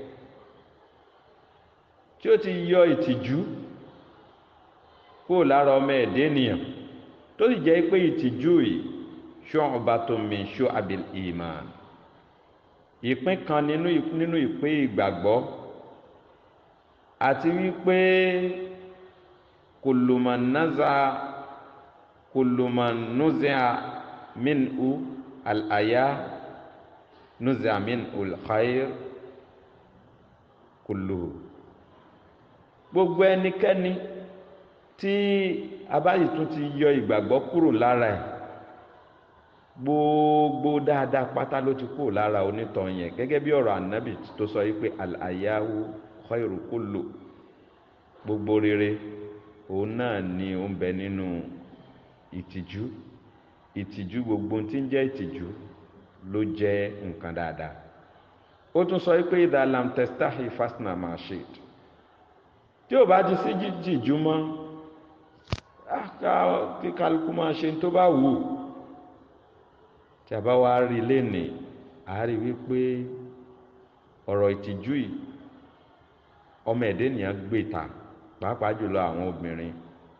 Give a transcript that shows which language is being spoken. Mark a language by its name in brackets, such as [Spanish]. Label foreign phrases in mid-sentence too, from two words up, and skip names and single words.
[Yoruba] tí ó ti yọ ìtìjú kúrò lára ọmọ ẹ̀dá ènìyàn, tó sì jẹ́ pé ìtìjú yìí [Arabic] شعبة من شعب الإيمان, [Yoruba] ìpín kan nínú ìpín ìgbàgbọ́, àti wípé [Arabic] كل من نزع منه الحياء نزع منه الخير كله. [Yoruba] Gbogbo ẹnikẹ́ni tí a bá yìí tún ti yọ ìgbàgbọ́ kúrò lára ẹ̀, gbogbo dáadáa pátá ló ti kúrò lára onítọ̀ yẹn, gẹ́gẹ́ bí ọ̀rọ̀ ànábì tó sọ wípé [Arabic] الحياء خير كل, [Yoruba] gbogbo rere òun náà ni ó ń bẹ nínú ìtìjú. Ìtìjú, gbogbo tí ń jẹ́ ìtìjú ló jẹ́ nǹkan dáadáa. Ó tún sọ wípé [Arabic] إذا لم تستحي فاصنع ما شئت, [Yoruba] tí ò bá ti sí jìjú mọ́, kí kálukú máa ṣe tó bá wù. Tí a bá wá rí lénìí, a rí wípé ọ̀rọ̀ ìtìjú yìí ọmọ ẹ̀dá ènìyàn gbé ta, pàápàá jùlọ àwọn obìnrin